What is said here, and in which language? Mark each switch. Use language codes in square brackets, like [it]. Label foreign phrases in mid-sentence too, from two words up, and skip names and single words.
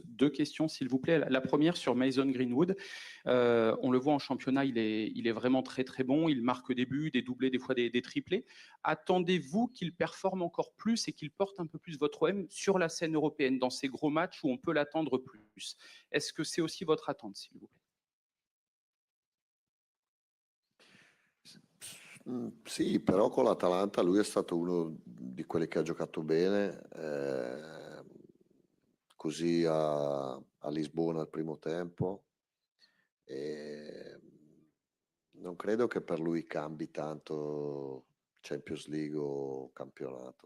[fr] 2 questions s'il vous plaît. La première sur Mason Greenwood. On le voit en championnat, il est vraiment très très bon. Il marque des buts, des doublés, des fois des triplés. Attendez-vous qu'il performe encore plus et qu'il porte un peu plus votre OM sur la scène européenne dans ces gros matchs où on peut l'attendre plus? Est-ce que c'est aussi votre attente s'il vous plaît? [it] Sì, però con l'Atalanta lui è stato uno di quelli che ha giocato bene, così a Lisbona al primo tempo. E non credo che per lui cambi tanto Champions League o campionato.